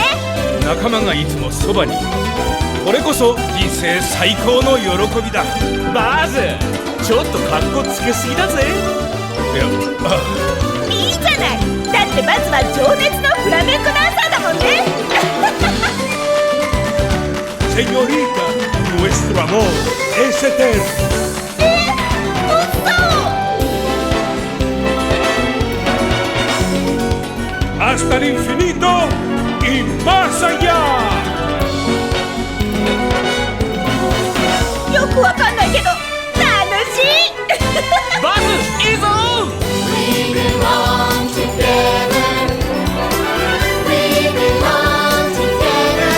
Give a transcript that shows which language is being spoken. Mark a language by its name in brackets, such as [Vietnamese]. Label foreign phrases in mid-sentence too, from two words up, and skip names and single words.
[Japanese] 仲間がいつもそばにいる。これこそ人生最高の喜びだ。バズ、ちょっとカッコつけすぎだぜ。いや、いいじゃない。だってバズは情熱のフラメンコダンサーだもんね。 [Spanish] Señorita, nuestro amor es eterno. Hasta el infinito y más allá. [Japanese] よくわかんないけど楽しい。バズ、いいぞ。 [English] belong together. We belong together.